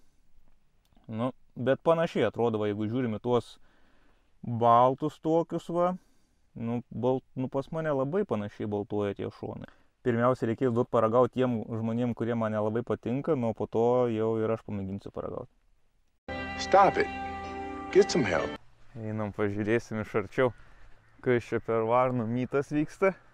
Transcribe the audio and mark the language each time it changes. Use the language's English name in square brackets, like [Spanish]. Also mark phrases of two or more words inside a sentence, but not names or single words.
[Lithuanian] Nu, bet panašiai atrodo, va, jeigu žiūrime tuos baltus tokius, va, nu, pas mane labai panašiai baltuoja tie šonai. Pirmiausia, reikės duoti paragauti tiem žmonėm, kurie mane labai patinka, nu, po to jau ir aš pamėginsiu paragauti. [English] Stop it. Get some help. [Lithuanian] Einam, pažiūrėsim iš arčiau, kas čia per varnų mytas vyksta.